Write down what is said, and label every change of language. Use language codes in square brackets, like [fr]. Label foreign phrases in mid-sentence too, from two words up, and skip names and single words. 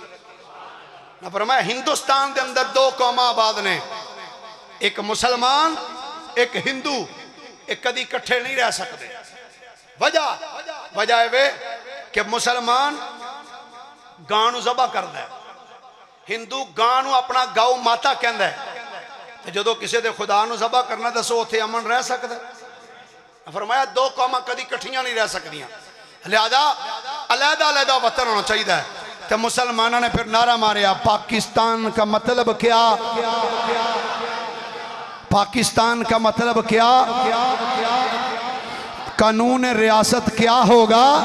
[pa] نہ فرمایا ہندوستان دے اندر دو قوم آباد نے، ایک مسلمان ایک ہندو، ایک کدی کٹھے نہیں رہ سکتے۔ وجہ ہے کہ مسلمان گانو ذبح کردا ہے، ہندو گانو اپنا گاؤ ماتا کہندا ہے، تو جدو کسی دے خدا نو ذبح کرنا دسو اتھے امن رہ سکتا ہے؟ فرمایا دو قوماں کدی کٹھیاں نہیں رہ سکتیاں، لہذا علیحدہ وطن ہونا چاہیے ہے۔ [ur] تو مسلمانوں نے پھر نعرہ ماریا، پاکستان کا مطلب کیا؟ پاکستان کا مطلب کیا؟ قانون ریاست کیا ہوگا؟